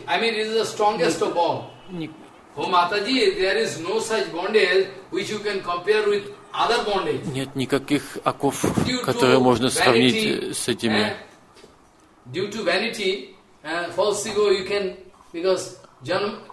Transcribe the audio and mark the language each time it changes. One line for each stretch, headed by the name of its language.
English: I mean, it is the strongest of all. Oh Mataji, there is no such bondage which you can compare with other bondage.
Russian: Нет никаких оков, которые можно сравнить с этими.
English: Due to vanity, false ego, you can, because janam.